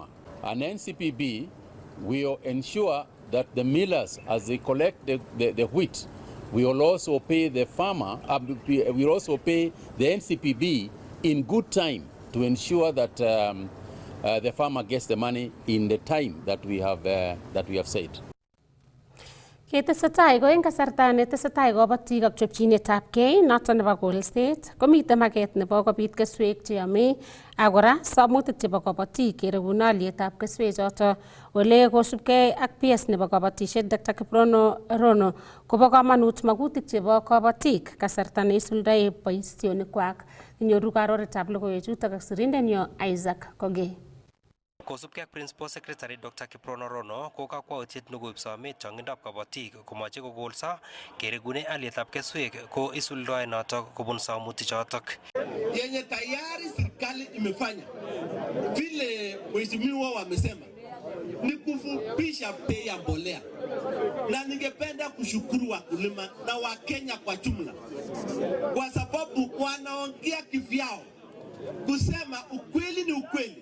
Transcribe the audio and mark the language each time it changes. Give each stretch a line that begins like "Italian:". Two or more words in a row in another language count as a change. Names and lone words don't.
English: And NCPB will ensure that the millers, as they collect the wheat, will also pay the farmer, will also pay the NCPB in good time to ensure that the farmer gets the money in the time that we have said.
Kalenjin: Ketesetai ko eng kasarta netesetai kabatik ak chopchinetabgei noto nebo kolset komite maket nebo kobit keswek cheyome ak kora samutik chebo kabatik kerekune alyetab keswek choto ole kosubgei ak PS nebo kabatisiet Dr. Kiprono Rono kobo kamanut makutik chebo kabatik kasarta neisuldae boisionikwak. Inyoru karoretab logoiwechutok ak sirindenyo Isaac Koge. Kosubkei ak
English: Principal Secretary
Kalenjin: Dr. Kiprono Rono ko kakwautiet nekoib somet chongindab kabatik komoche kokolso keregune alyetab keswek ko isuldoe notok kobun samuti chotok.
Swahili: Yenye tayari serikali imefanya vile mheshimiwa wamesema ni kufupisha bei ya mbolea, na ningependa kushukuru wakulima na Wakenya kwa jumla kwa sababu wanaongea kivyao kusema ukweli ni ukweli.